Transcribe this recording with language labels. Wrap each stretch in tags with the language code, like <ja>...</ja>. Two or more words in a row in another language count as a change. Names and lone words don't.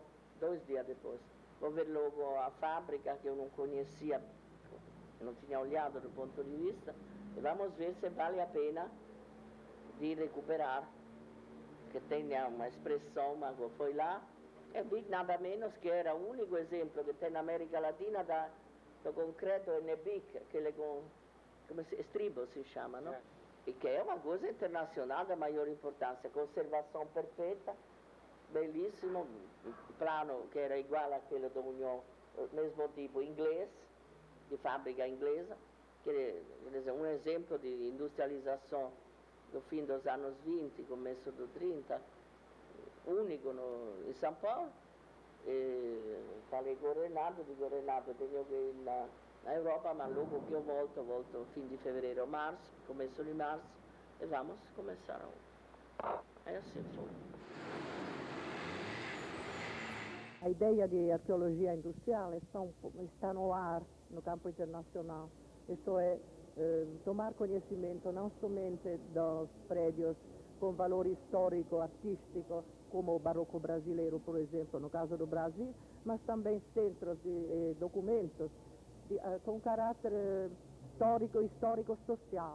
<pt>2 dias depois, vou ver logo a fábrica que eu não conhecia, não tinha olhado do ponto de vista, e vamos ver se vale a pena de recuperar, que tenha uma expressão, mas foi lá, e vi nada menos que era o único exemplo que tem na América Latina do concreto NBIC, aquele estribo</pt> <it>si chiama,</it> <pt>no?</pt> <it>E che è una cosa internazionale da maggiore importanza, conservazione perfetta, bellissimo, il plano che era uguale a quello dell'Unione, mesmo tipo inglese, di fabbrica inglese, che è un esempio di industrializzazione</it> <pt>do fim dos anos 20, começo do 30,</pt> <it>unico in São Paulo.</it> <pt>Falei com o Renato, digo, Renato, tenho que ir na Europa, mas logo que eu volto fim de fevereiro, março, começo de março, e vamos começar. É assim foi. A ideia de arqueologia industrial está no ar no campo internacional, isto é, tomar conhecimento não somente dos prédios com valor histórico, artístico, como o barroco brasileiro, por exemplo, no caso do Brasil, mas também centros de documentos com caráter histórico-social.</pt>